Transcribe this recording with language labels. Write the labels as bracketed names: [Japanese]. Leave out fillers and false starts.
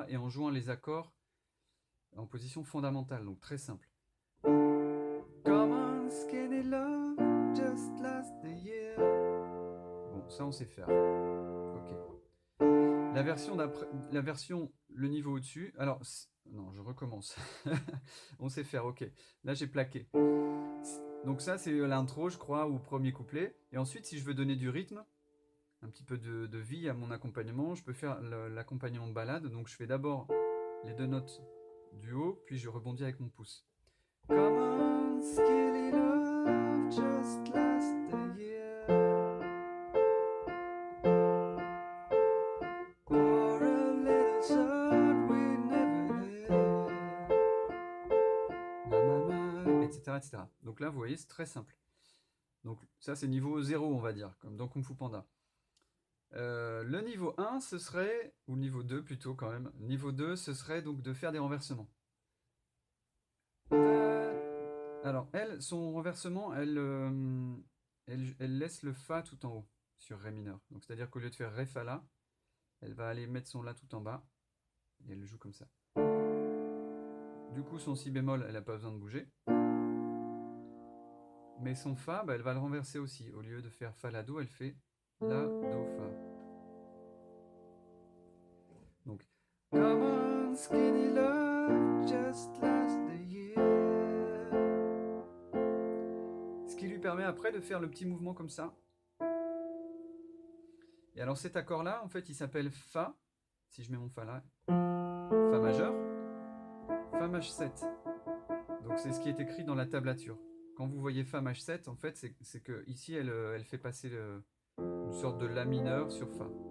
[French] Et en jouant les accords en position fondamentale, donc très simple. [English] Come on, skinny love, just last the year. [French] Bon, ça on sait faire. Ok. La version, le niveau au-dessus. Alors, non, je recommence. On sait faire, ok. Là j'ai plaqué. Donc ça c'est l'intro, je crois, ou premier couplet. Et ensuite, si je veux donner du rythme, un petit peu de vie à mon accompagnement, je peux faire l'accompagnement de balade. Donc je fais d'abord les deux notes du haut, puis je rebondis avec mon pouce. [English] Come on, skinny love, just last the year. For a little sun we never had. Etc., etc. [French] Donc là, vous voyez, c'est très simple. Donc ça, c'est niveau 0, on va dire, comme dans Kung Fu Panda. Le niveau 1, ce serait, ou le niveau 2 plutôt quand même, niveau 2, ce serait donc de faire des renversements. Alors, elle, son renversement, elle laisse le Fa tout en haut, sur Ré mineur. Donc c'est-à-dire qu'au lieu de faire Ré, Fa, La, elle va aller mettre son La tout en bas, et elle le joue comme ça. Du coup, son Si bémol, elle n'a pas besoin de bouger. Mais son Fa, bah, elle va le renverser aussi. Au lieu de faire Fa, La, Do, elle fait La, Do, Fa. Donc, [English] come on, skinny love, just last the year. [French] Ce qui lui permet après de faire le petit mouvement comme ça. Et alors cet accord-là, en fait, il s'appelle Fa. Si je mets mon Fa là, Fa majeur, Fa maj 7. Donc c'est ce qui est écrit dans la tablature. Quand vous voyez Fa maj 7, en fait, c'est que ici, elle fait passer une sorte de La mineur sur Fa.